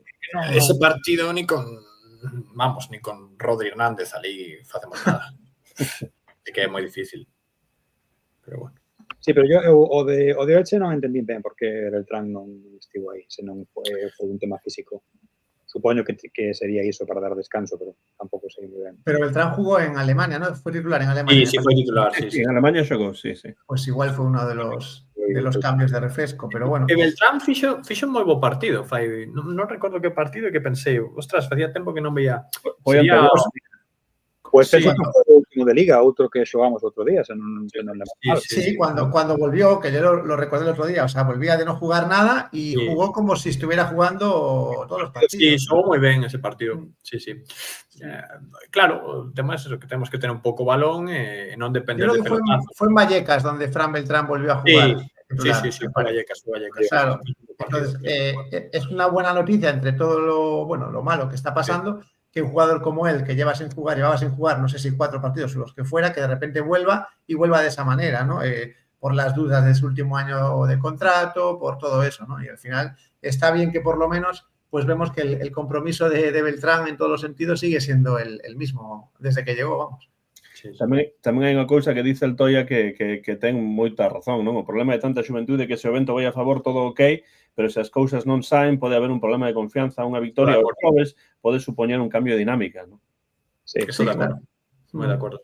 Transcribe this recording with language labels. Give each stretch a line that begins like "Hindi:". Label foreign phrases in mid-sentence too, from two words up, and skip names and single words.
Galician: Ese partido ni con Rodri Hernández ali facemos nada. É que é moi difícil. Pero bueno. Sí, pero eu o de Elche non entendí ben porque Beltrán non estivo aí, senón foi un tema físico. Supoño que sería iso para dar descanso, pero tampouco sei moi ben.
Spanish: Pero Beltrán jugó en Alemania, ¿no? Fue titular en Alemania. Sí, fue titular, sí.
Galician: En Alemania xogou, sí.
Spanish: Pues igual fue uno de los cambios de refresco, pero bueno.
Galician: E Beltrán fixo un moi bo partido, non recordo que partido que pensei, ostras, facía tempo que non veía.
Spanish: Pues sí.
Galician: Eso foi o último de Liga, outro que xogamos outro día, se non lembro mal. Sí,
Spanish: cuando volvió, que yo lo recordé el otro día, o sea, volvía de no jugar nada y jugó como si estuviera jugando todos los partidos. Sí,
Galician: xogou moi ben ese partido, sí. Claro, o tema é eso, que temos que tener un pouco balón e non depender de pelotazo.
Spanish: Fue en Vallecas donde Fran Beltrán volvió a jugar. Sí, fue Vallecas. Claro, entonces es una buena noticia entre todo lo malo que está pasando, que un jugador como él, que llevaba sin jugar, no sé si 4 partidos o los que fuera, que de repente vuelva de esa manera, ¿no? Por las dudas de su último año de contrato, por todo eso, ¿no? Y al final está bien que por lo menos pues vemos que el compromiso de Beltrán en todos los sentidos sigue siendo el mismo desde que llegó, vamos. Sí.
Galician: Tamén hai unha cousa que dice el Toya que ten moita razón, non? O problema de tanta xuventude que se o vento vai a favor todo ok, pero se as cousas non saen pode haber un problema de confianza, unha victoria aos xoves pode supoñer un cambio de dinámica, non? Sí, eso de acordo. Moi de acordo.